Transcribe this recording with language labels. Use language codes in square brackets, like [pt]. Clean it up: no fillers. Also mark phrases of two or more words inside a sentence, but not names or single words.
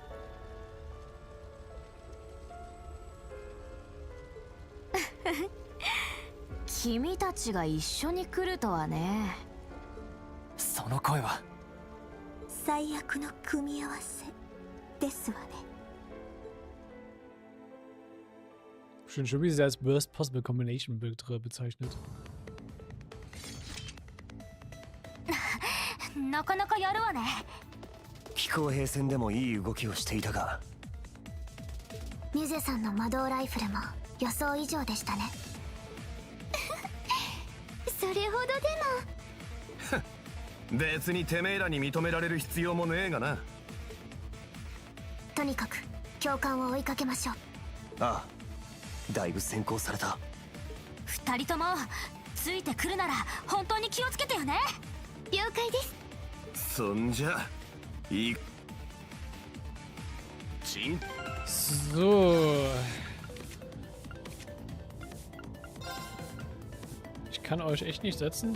[ja] 君たちが一緒に来るとはね。その声は最悪の組み合わせですわね。 [de] Schön, wie sie als [en] Worst Possible Combination [de] bezeichnet. [ja] なかなかやるわね。気候兵戦でもいい動きをしていたが。ミュゼさんの魔導ライフルも予想以上でしたね。それほどでも。別にてめえらに認められる必要もねえがな。とにかく教官を追いかけましょう。ああ、だいぶ先行された。二人ともついてくるなら本当に気をつけてよね。了解です。そんじゃいい。 [de] So. Ich kann euch echt nicht setzen.